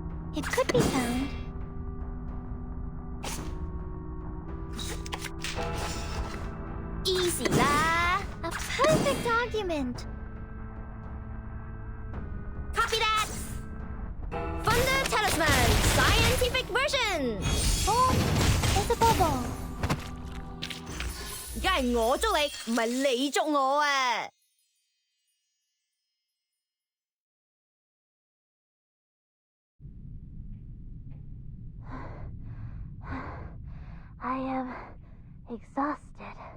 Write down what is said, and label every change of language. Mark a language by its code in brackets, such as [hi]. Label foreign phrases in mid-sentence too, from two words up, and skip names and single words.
[en] It could be found. Easy lah! A perfect argument. Copy that! Thunder Talisman Scientific Version! Oh, there's a bubble. [yue] 而家係我捉你，唔係你捉我啊！ [en] I am exhausted.